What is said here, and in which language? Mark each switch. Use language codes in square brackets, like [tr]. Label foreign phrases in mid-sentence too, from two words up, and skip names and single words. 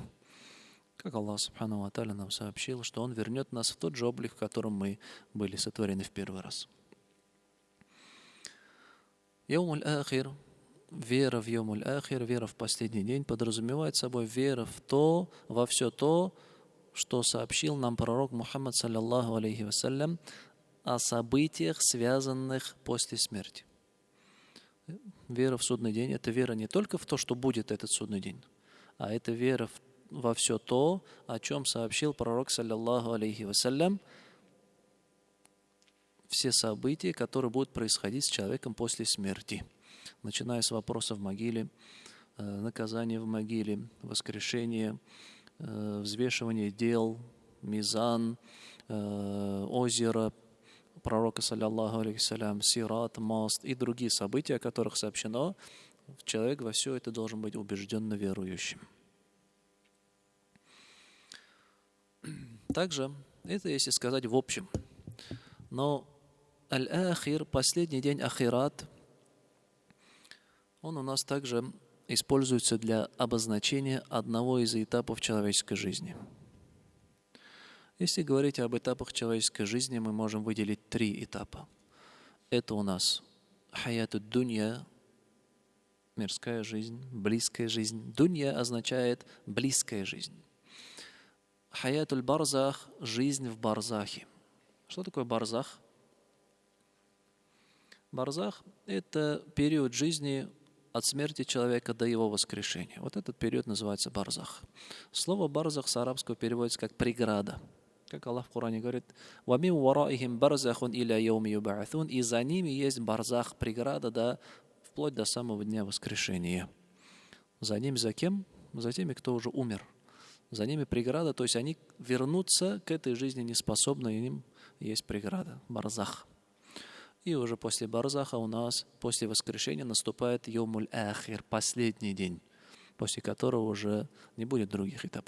[ru] Как Аллах [ar] سبحانه وتعالى [ru] нам сообщил, что Он вернет нас в тот же облик, в котором мы были сотворены в первый раз. [ar] اليوم الآخر, [ru] вера в [ar] اليوم الآخر, [ru] вера в последний день подразумевает собой вера во все то, что сообщил нам пророк Мухаммад, [ar] صلى الله عليه وسلم, [ru] о событиях, связанных после смерти. Вера в судный день — это вера не только в то, что будет этот судный день, а это вера во все то, о чем сообщил пророк, [ar] صلى الله عليه وسلم, [ru] все события, которые будут происходить с человеком после смерти, начиная с вопроса в могиле, наказания в могиле, воскрешения, взвешивание дел, мизан, озеро пророка, [ar] صلى الله عليه وسلم, [ru] сират, мост и другие события, о которых сообщено, человек во все это должен быть убежденно верующим. Также, это если сказать в общем, но аль-ахир, последний день ахират, он у нас также используется для обозначения одного из этапов человеческой жизни. Если говорить об этапах человеческой жизни, мы можем выделить 3 этапа. это у нас [ar] حياة الدنيا, [ru] мирская жизнь, близкая жизнь. Дунья означает близкая жизнь. [ar] حياة البرزخ [ru] – жизнь в барзахе. Что такое барзах? Барзах – это период жизни от смерти человека до его воскрешения. Вот этот период называется барзах. Слово барзах с арабского переводится как преграда. Как Аллах в Коране говорит, [ar] «ومن ورائهم برزخ إلى يوم يبعثون». [ru] И за ними есть барзах, преграда, вплоть до самого дня воскрешения. За ними за кем? За теми, кто уже умер. За ними преграда, то есть они вернуться к этой жизни не способны, и им есть преграда, барзах. И уже после барзаха у нас, после воскрешения, наступает [ar] اليوم الآخر, [ru] последний день, после которого уже не будет других этапов.